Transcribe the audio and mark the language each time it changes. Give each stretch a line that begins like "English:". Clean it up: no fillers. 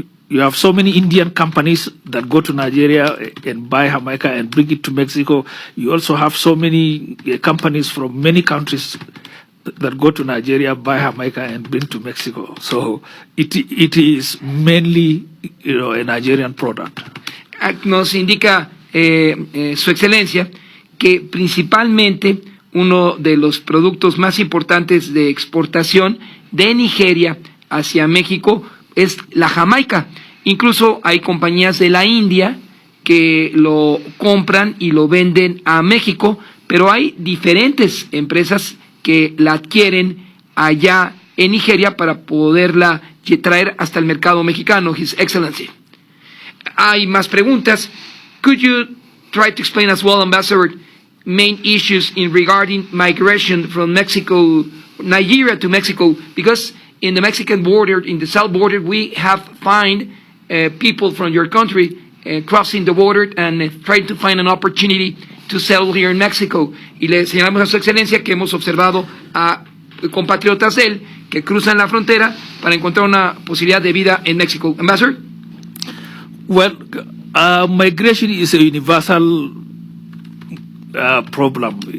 English: You have so many Indian companies that go to Nigeria and buy Jamaica and bring it to Mexico. You also have so many companies from many countries that go to Nigeria, buy Jamaica and bring to Mexico. So it is mainly a Nigerian product.
Spanish: Nos indica Su Excelencia que principalmente uno de los productos más importantes de exportación de Nigeria hacia México es la Jamaica. Incluso hay compañías de la India que lo compran y lo venden a México, pero hay diferentes empresas que la adquieren allá en Nigeria para poderla traer hasta el mercado mexicano,
English: His Excellency.
Spanish: Hay más preguntas.
English: Could you try to explain as well, Ambassador, main issues in regarding migration from Nigeria to Mexico? Because in the Mexican border, in the south border, we have find people from your country crossing the border and trying to find an opportunity to settle here in Mexico.
Spanish: Y le señalamos a Su Excelencia que hemos observado a compatriotas de él que cruzan la frontera para encontrar una posibilidad de vida en México.
English: Ambassador? Well, migration is a universal problem.